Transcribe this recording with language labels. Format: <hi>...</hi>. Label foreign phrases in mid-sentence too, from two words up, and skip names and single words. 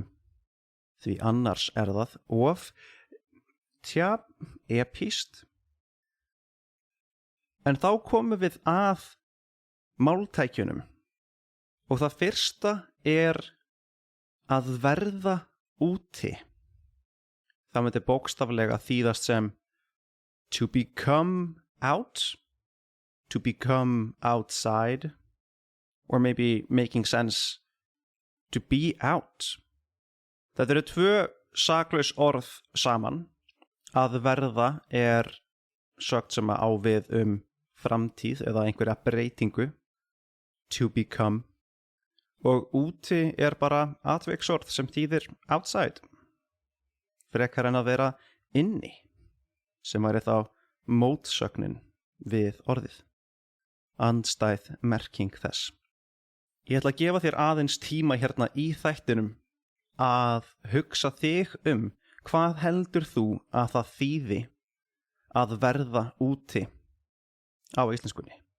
<is>Því annars það of epíst. En þá komum við að máltækjunum, og það fyrsta að verða úti. Það myndi bókstaflega þýðast sem</is> <en>to become out, to become outside, or maybe making sense, to be out.</en> <is>Þetta eru tvö saklaus orð saman. Að verða sögt sem að á við framtíð eða einhverja breytingu,</is> <en>to become,</en> <is>og úti bara atviksorð sem þýðir outside, frekar en að vera inni, sem væri þá mótsögnin við orðið, andstæð merking þess. Ég ætla að gefa þér aðeins tíma hérna í þættinum að hugsa þig hvað heldur þú að það þýði að verða úti á íslenskunni.</is>